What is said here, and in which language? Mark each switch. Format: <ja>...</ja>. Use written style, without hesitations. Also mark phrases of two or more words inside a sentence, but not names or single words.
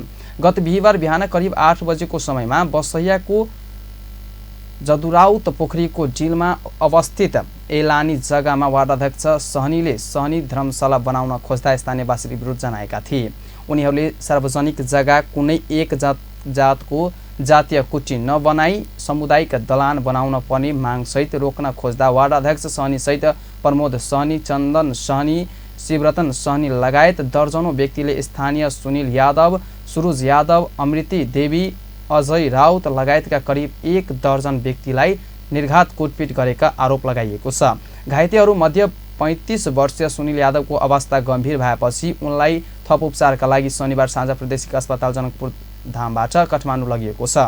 <ne>गत बिहिबार बिहान करिब 8 बजेको समयमा बसैयाको जदुराउत पोखरीको डिलमा अवस्थित एलानी जग्गामा वार्ड अध्यक्ष सहनीले सहनी धर्मशाला बनाउन खोज्दा स्थानीयवासीले विरोध जनाएका थिए। उनीहरूले सार्वजनिक जग्गा कुनै एक जातको जातीय कुटी नबनाई सामुदायिक दलान बनाउन पर्ने मागसहित रोक्न खोज्दा वार्ड अध्यक्ष सहनीसहित प्रमोद सहनी, चन्दन सहनी, शिवरतन सहनी लगायत दर्जनौं व्यक्तिले स्थानीय सुनिल यादव, सुरुज यादव, अमृति देवी, अजय राउत लगायतका करिब 1 दर्जन व्यक्तिलाई निर्घात कुटपिट गरेका आरोप लगाइएको छ। घाइतेहरू मध्ये 35 वर्षीय सुनिल यादवको अवस्था गम्भीर भएपछि उनलाई थप उपचारका लागि शनिबार साँझ प्रादेशिक अस्पताल जनकपुर धामबाट काठमाडौँ लगिएको छ।</ne>